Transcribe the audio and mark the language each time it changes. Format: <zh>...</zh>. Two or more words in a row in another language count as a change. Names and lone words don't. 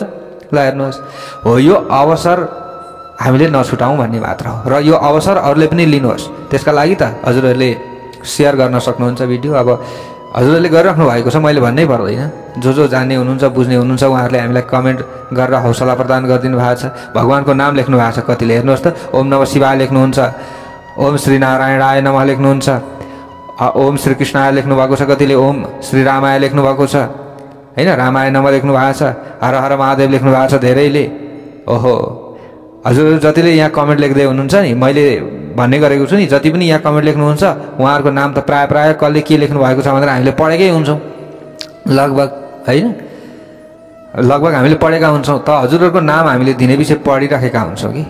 <ne>ल हेर्नुहोस्, हो यो अवसर हामीले नछुटाउँ भन्ने मात्र हो, र यो अवसर अरूले पनि लिनुहोस्। त्यसका लागि त हजुरहरूले सेयर गर्न सक्नुहुन्छ भिडियो। अब हजुरहरूले गरिराख्नु भएको छ, मैले भन्नै पर्दैन। जो जान्ने हुनुहुन्छ, बुझ्ने हुनुहुन्छ, उहाँहरूले हामीलाई कमेन्ट गरेर हौसला प्रदान गरिदिनु भएको छ। भगवानको नाम लेख्नु भएको छ कतिले, हेर्नुहोस् त।</ne> <sa>ओम नमः शिवाय</sa> <ne>लेख्नुहुन्छ,</ne> <sa>ओम श्री नारायणाय नमः</sa> <ne>लेख्नुहुन्छ,</ne> <sa>ओम श्री कृष्णाय</sa> <ne>लेख्नु भएको छ कतिले,</ne> <sa>ओम श्री रामाय</sa> <ne>लेख्नु भएको छ, हैन?</ne> <sa>रामाय नमः</sa> <ne>लेख्नु भएको छ,</ne> <sa>हर हर महादेव</sa> <ne>लेख्नु भएको छ धेरैले। ओहो, हजुरहरू जतिले यहाँ कमेन्ट लेख्दै हुनुहुन्छ नि, मैले भन्ने गरेको छु नि, जति पनि यहाँ कमेन्ट लेख्नुहुन्छ उहाँहरूको नाम त प्राय कसले के लेख्नु भएको छ भनेर हामीले पढेकै हुन्छौँ लगभग, हैन? लगभग हामीले पढेका हुन्छौँ। त हजुरहरूको नाम हामीले दिनैपिछे पढिराखेका हुन्छौँ कि।</ne>